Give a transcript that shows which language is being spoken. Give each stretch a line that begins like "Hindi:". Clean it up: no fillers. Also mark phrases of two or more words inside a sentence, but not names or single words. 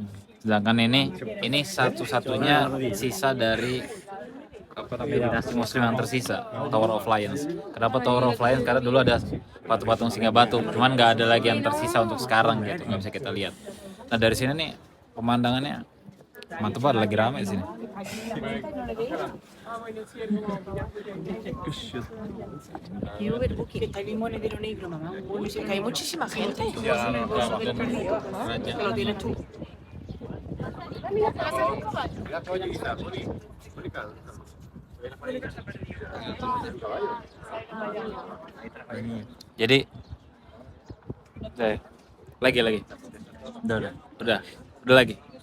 Indonesian: Sedangkan ini satu-satunya sisa dari dinasti Muslim yang tersisa, Tower of Lions. Kenapa Tower of Lions? Karena dulu ada patung-patung singa batu, cuman nggak ada lagi yang tersisa untuk sekarang gitu, nggak bisa kita lihat. Nah dari sini nih pemandangannya mantep banget, lagi ramai di sini.
Spanish: Quiero ver porque está el monedero negro, mamá. Que hay muchísima gente. Que lo tienes tú.
Indonesian: Jadi lagi udah lagi.